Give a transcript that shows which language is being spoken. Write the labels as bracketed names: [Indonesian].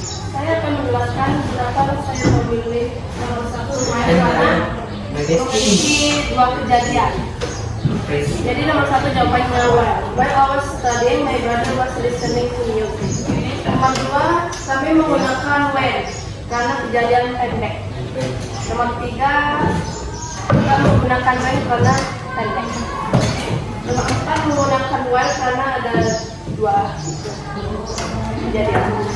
[Indonesian] Saya akan menjelaskan kenapa saya memilih nomor 1 lumayan karena memiliki 2 kejadian. Jadi nomor 1 jawabannya well. [English] While I was studying, my brother was listening to music. [Indonesian] Nomor 2, kami menggunakan when karena kejadian pendek. Nomor 3, kita menggunakan when karena pendek. Nomor 4, menggunakan well karena ada 2 kejadian.